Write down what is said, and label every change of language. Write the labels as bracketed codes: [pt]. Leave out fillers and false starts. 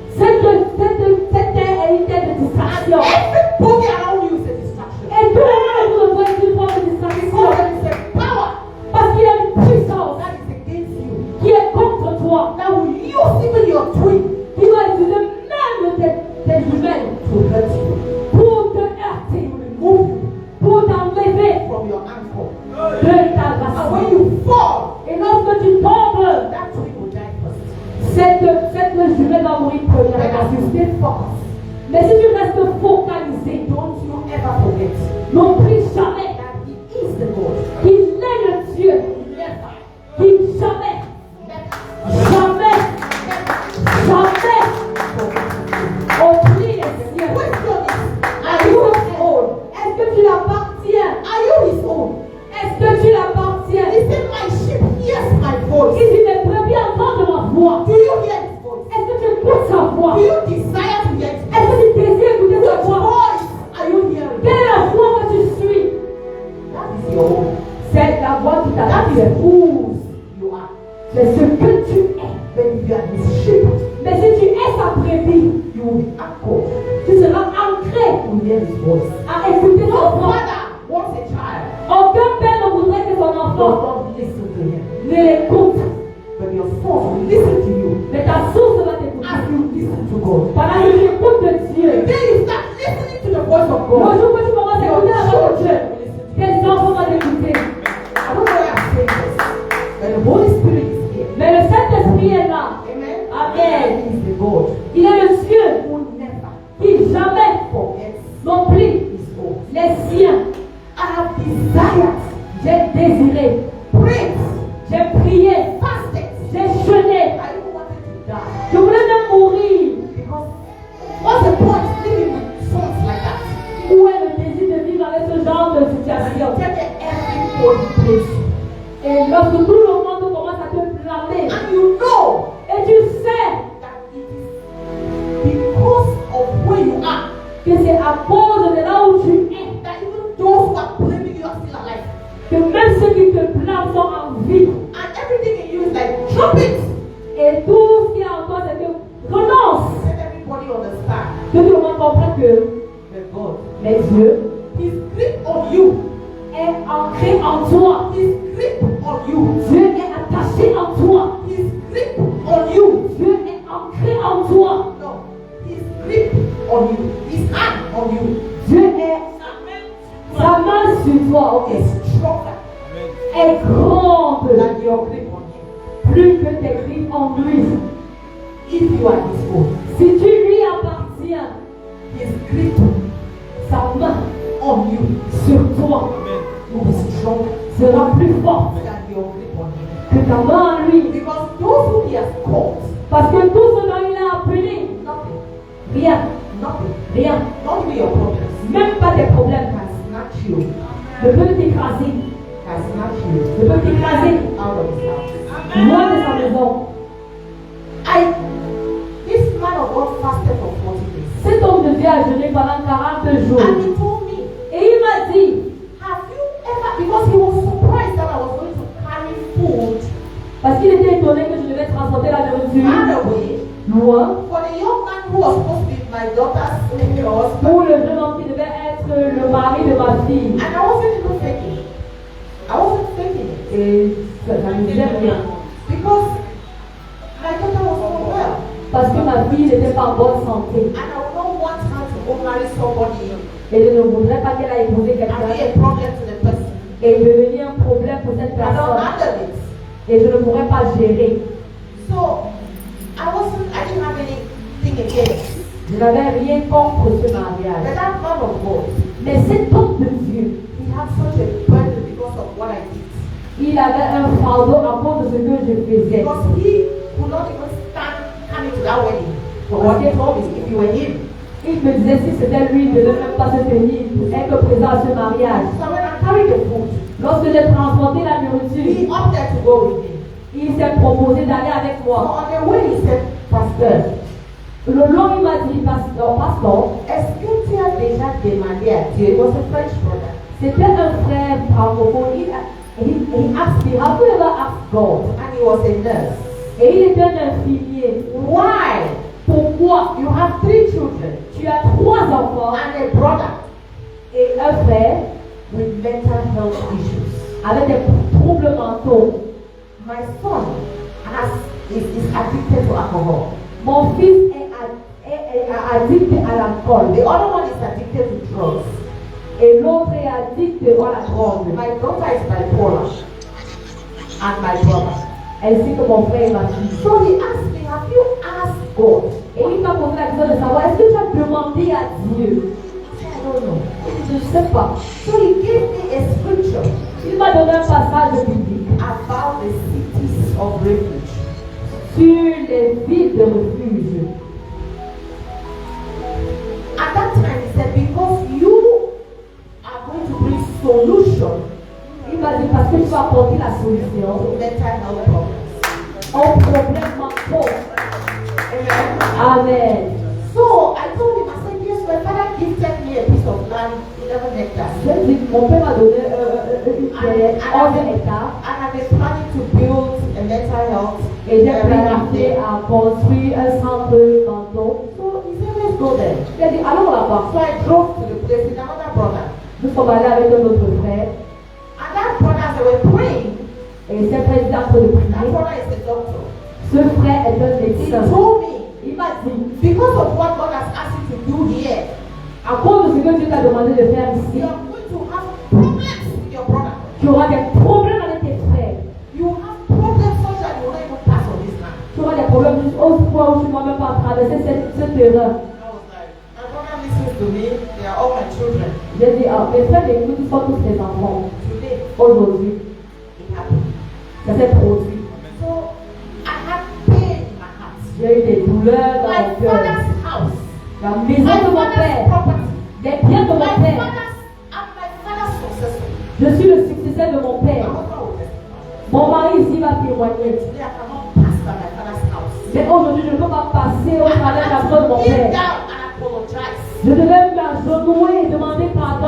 [fr] Cette terre est une terre de [en] And [fr] distraction. [en] everybody around you is a distraction. [fr] Et tout le monde autour de toi est une forme de distraction. [en] Because there is a power [fr] Parce qu'il y a une puissance [en] that is against you. [fr] qui est contre toi. [en] That will use even your twin [fr] Qui va utiliser même tes jumelles [en] to hurt you, [fr] pour te heurter, [en] to remove you [fr] pour t'enlever [en] from your anchor. [fr] de ta [en] And when [fr] racine. [en] you fall, [fr] Et lorsque tu tombes, [en] that twin will die first. [fr] cette jumelle va mourir [en] But [fr] première. [en] as you stay focused, [fr] Mais si tu restes focalisé, [en] don't you ever forget [fr] n'oublie jamais [en] that He is the God. [fr] qu'il est le Dieu. [en] Never, [fr] Qui jamais, [en] never, [fr] jamais, jamais [en] forget. [fr] oublie les [en] The [fr] siens. [en] question is, are you His own? [fr] Est-ce que tu l'appartiens? [en] Are you His own? [fr] Est-ce que tu l'appartiens? [en] He said, my sheep hears my voice. [fr] Il dit, mes brebis entendent ma voix. [en] Do you hear His voice? [fr] Est-ce que tu écoutes sa voix? [en] Do you desire to hear His [fr] Est-ce [en] voice? [fr] que tu désires écouter sa [en] Which [fr] voix? [en] voice are you hearing? [fr] Quelle est la voix que tu suis? [en] That is your own. [fr] C'est la voix qui [en] That [fr] t'appartient. [en] is whose you are. [fr] C'est ce que tu es. [en] When you are His sheep, [fr] Mais si tu es sa brebis, [en] you will be anchored [fr] tu seras ancré [en] to hear His voice. [fr] à écouter [en] No [fr] son voix. [en] father wants a child, [fr] Aucun père ne voudrait que son [en] does [fr] enfant [en] not listen to him. [fr] ne l'écoute. [en] But your source will listen to you [fr] Mais ta source va t'écouter. [en] as you listen to God. [fr] Pendant que tu écoutes de Dieu. [en] Then you start listening to the voice of [fr] Le [en] God. [fr] jour où tu commences à écouter la voix de Dieu, tes enfants vont t'écouter. [en] I don't know why I'm saying this, but the Holy Spirit is here. [fr] Mais le Saint-Esprit est là. [en] Amen. [fr] Amen. [en] He is the God [fr] Il est le Dieu [en] who never [fr] qui jamais [en] forgets [fr] n'oublie [en] His own. [fr] les siens. [en] I have desired [fr] J'ai désiré. [en] prayed, [fr] J'ai prié. [en] fasted. [fr] J'ai jeûné. [en] I even wanted to die. [fr] Je voulais même mourir. [en] Because what's the point living with sons like that? [fr] Où est le désir de vivre avec ce genre de situation? [en] Tell me everybody prays you. [fr] Et lorsque tout le monde commence à te blâmer, [en] And you know [fr] et tu sais [en] that it is because of where you are [fr] que c'est à cause de là où tu es, [en] that even those who are blaming you are still alive. [fr] que même ceux qui te blâment sont en vie. [en] And everything in you is like, drop it. [fr] Et tout ce qu'il y a en toi, c'est que renonce. [en] Let everybody understand [fr] Que tout le monde comprenne que [en] that God, [fr] mais Dieu [en] His grip on you, [fr] est ancré en toi. [en] His grip on you, [fr] Dieu est attaché en toi. [en] His grip on you. [fr] Dieu est ancré en toi. [en] No, His grip on you, His hand on you. [fr] Dieu est sa main sur toi, ok, [en] Is stronger [fr] est grande [en] than your grip on Him. [fr] plus que tes griffes en lui. [en] If you are His own, [fr] Si tu lui appartiens, [en] His grip [fr] sa main [en] on you [fr] sur toi [en] will be stronger [fr] sera plus forte [en] than your grip on Him. [fr] que ta main en lui. [en] Because those who He has called, [fr] Parce que tout ce dont il a appelé, [en] nothing, [fr] rien, [en] nothing, [fr] rien, [en] not even your problems, [fr] même pas tes problèmes, [en] can snatch you, [fr] ne peut t'écraser, [en] can snatch you [fr] ne peut t'écraser [en] out of His house. [fr] loin de sa maison. [en] This man of God fasted for 40 days. [fr] Cet homme de Dieu a jeûné pendant 40 jours. [en] And he told me, [fr] Et il m'a dit, [en] have you ever, because he was surprised that I was going to carry food [fr] parce qu'il était étonné que je devais transporter la [en] far [fr] nourriture [en] away [fr] loin, [en] for the young man who was supposed to be my daughter's husband. [fr] pour le jeune homme qui devait être le mari de ma fille. [en] And I wasn't even faking it. I wasn't faking it. [fr] Et ça ne disait rien. [en] Because my daughter was not well. [fr] Parce que ma fille n'était pas en bonne santé. [en] And I would not want her to go marry somebody [fr] Et je ne voudrais pas qu'elle ait épousé [en] and be [fr] quelqu'un [en] a problem to the person. [fr] et devenir un problème pour cette [en] I don't [fr] personne. [en] handle it. [fr] Et je ne pourrais pas gérer. [en] So I didn't have anything against. [fr] Je n'avais rien contre ce [en] But [fr] mariage. [en] that man of God, [fr] Mais cet homme de Dieu, [en] he had such a burden because of what I did. [fr] il avait un fardeau à cause de ce que je faisais. [en] Because he could not even stand coming to that wedding. But what he told me, if you were him. [fr] Il me disait si c'était lui, il ne devait même pas se tenir, être présent à ce mariage. [en] So when I carried the food, [fr] Lorsque j'ai transporté la nourriture, [en] he opted to go with me. [fr] il s'est proposé d'aller avec [en] So [fr] moi. [en] on the way he said, Pastor, [fr] Le long, il m'a dit, pasteur, est-ce que tu as déjà demandé à Dieu? [en] It was a French brother. [fr] c'était un frère francophone. [en] He asked me, have you ever asked God? And he was a nurse. [fr] Et il était un infirmier. [en] Why? [fr] Pourquoi? [en] You have 3 children [fr] Tu as 3 enfants [en] and a brother [fr] et un frère [en] with mental health issues. [fr] avec des troubles mentaux. [en] My son is addicted to alcohol. [fr] Mon fils est addict à l'alcool. [en] The other one is addicted to drugs. [fr] Et l'autre est addict à la drogue. [en] My daughter is bipolar. And my brother. [fr] Ainsi que mon frère et ma fille. [en] So he asked me, have you asked God? [fr] Et il m'a posé la question de savoir, est-ce que tu as demandé à Dieu? [en] I don't know. [fr] Je ne sais pas. [en] So he gave me a scripture [fr] Il m'a donné un passage biblique [en] about the cities of refuge. [fr] sur les villes de refuge. [en] At that time he said, because you are going to bring solution [fr] Il m'a dit parce que tu vas apporter la solution [en] to mental health problems. [fr] aux problèmes mentaux. [en] Amen. [fr] Amen. [en] So I told him, I said, yes, my father gifted me a piece of land, 11 hectares. [fr] J'ai dit, mon père m'a donné une terre, 11 hectares, [en] And I've been planning to build a mental health. [fr] et j'ai planifié à construire un centre mentaux. [en] So he said, let's go there. [fr] J'ai dit, allons là-bas. [en] So I drove to the place with another brother. [fr] Nous sommes allés avec un autre frère, [en] And that brother, as they were praying, [fr] et c'est président de [en] that [fr] prier. [en] brother is a doctor. [fr] Ce frère est un [en] He [fr] médecin. [en] told me, [fr] Il m'a dit, [en] because of what God has asked you to do here, [fr] à cause de ce que Dieu t'a demandé de faire ici, [en] you are going to have problems with your brother. [fr] tu auras des problèmes avec tes frères. [en] You will have problems such that you will not even pass on this land. [fr] Tu auras des problèmes jusqu'au point où tu ne vas même pas traverser ce terrain. [en] I was like, my brother listens to me, they are all my children. [fr] J'ai dit, ah, mes frères m'écoutent, ils sont tous mes enfants. [en] Today, [fr] aujourd'hui, [en] it happened. [fr] ça s'est produit. [en] So I had pain in my heart. [fr] J'ai eu des douleurs dans [en] My [fr] mon cœur. [en] father's house, [fr] La maison [en] my [fr] de mon [en] father's [fr] père, [en] property, [fr] les biens de [en] my [fr] mon père. [en] father's successor. [fr] Je suis le successeur de mon [en] My [fr] père. [en] husband will testify. [fr] Mon mari ici va témoigner. [en] Today I cannot pass by my father's house. [fr] Mais aujourd'hui, je ne peux pas passer au travers de la maison de mon [en] Kneel [fr] père. [en] down and apologize [fr] Je devais m'agenouiller et demander pardon